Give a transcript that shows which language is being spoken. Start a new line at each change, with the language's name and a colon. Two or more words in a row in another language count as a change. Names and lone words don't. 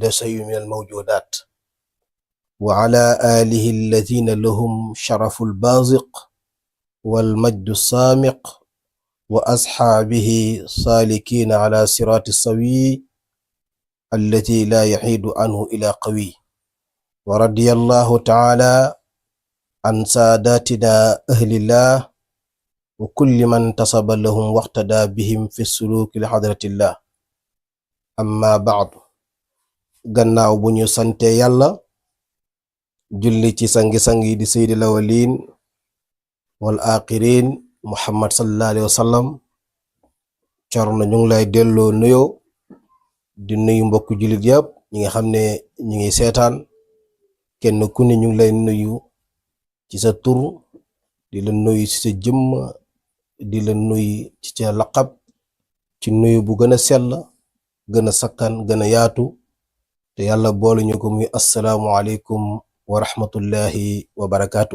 Arabic: شيء من الموجودات وعلى آله الذين لهم شرف البازق والمجد السامق وأصحابه سالكين على صراط السوي التي لا يحيد عنه إلى قوي ورضي الله تعالى عن ساداتنا أهل الله وكل من تصب لهم واقتدى بهم في السلوك لحضرة الله أما بعد
Wolof: gannaaw bu ñu sante yàlla julli ci sangi-sangi di
Arabic: سيد الأولين وال آخرين محمد صلى الله عليه وسلم
Wolof: Corno ñu ngi lay delloo nuyoo di nuyu mbokku jullit yëpp ñi nga xam ne ñu ngi seetaan kenn ku ne ñu ngi lay nuyu ci sa tur di la nuyu ci sa jëmm di la nuy ci ca laqab ci nuyu bu gën a sell gën a sakkan gën a yaatu te yàlla boole ñu ko muy
Arabic: السلام عليكم ورحمة الله وبركاته.